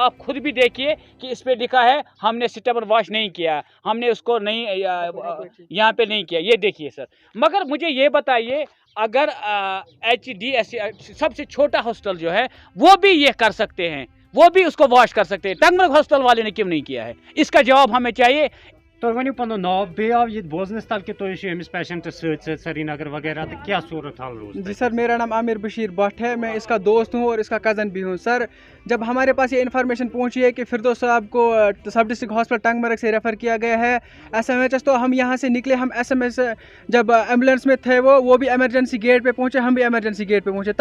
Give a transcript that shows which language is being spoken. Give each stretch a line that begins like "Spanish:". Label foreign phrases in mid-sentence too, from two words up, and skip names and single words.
Hindi: आप खुद भी देखिए कि इस पे लिखा है हमने
English: stable wash
Hindi: नहीं किया, हमने उसको नहीं यहाँ पे नहीं किया, ये देखिए सर। मगर मुझे ये बताइए, अगर HDS सबसे छोटा हॉस्टल जो है वो भी ये कर सकते हैं, वो भी उसको वॉश कर सकते हैं, टंगमरग हॉस्टल वाले ने क्यों नहीं किया है? इसका जवाब हमें चाहिए।
Kashmiri: तो वन पन नाव बे बोजनस तल कि तुम पेशेंट श्रीनगर वगैरह तो क्या सूरत हाल रोज?
Hindi: जी सर, मेरा नाम आमिर बशीर भट्ट है, मैं इसका दोस्त हूँ और इसका कज़न भी हूँ। सर, जब हमारे पास ये इन्फॉर्मेशन पहुँची है कि फिरदौस साहब को
English: sub district hospital
Hindi: टंगमरग से रेफ़र किया गया है SMHS, तो हम यहाँ से निकले। हम SMS जब एम्बुलेंस में थे वो भी
English: emergency gate
Hindi: पे पहुँचे, हम भी
English: emergency gate
Hindi: पे पहुँचे।